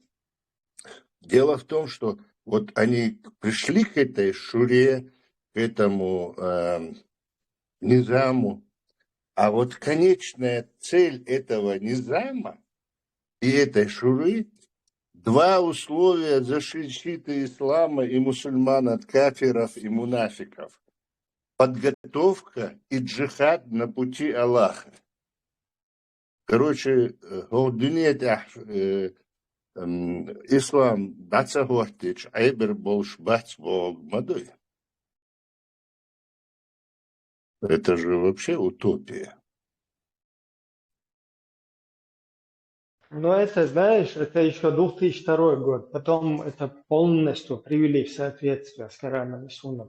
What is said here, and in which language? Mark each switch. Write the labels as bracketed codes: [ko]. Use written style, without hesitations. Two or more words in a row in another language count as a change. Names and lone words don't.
[ru] Дело в том, что вот они пришли к этой шуре, к этому низаму, а вот конечная цель этого низама и этой шуры — 2 условия защиты ислама и мусульман от кафиров и мунафиков. Подготовка и джихад на пути Аллаха. Короче, [ce] ислам бацагуахтич, айбер больш бацбог мадой. [ru] Это же вообще утопия. Но это, знаешь, это еще 2002 год. Потом это полностью привели в соответствие с Кораном и Сунной.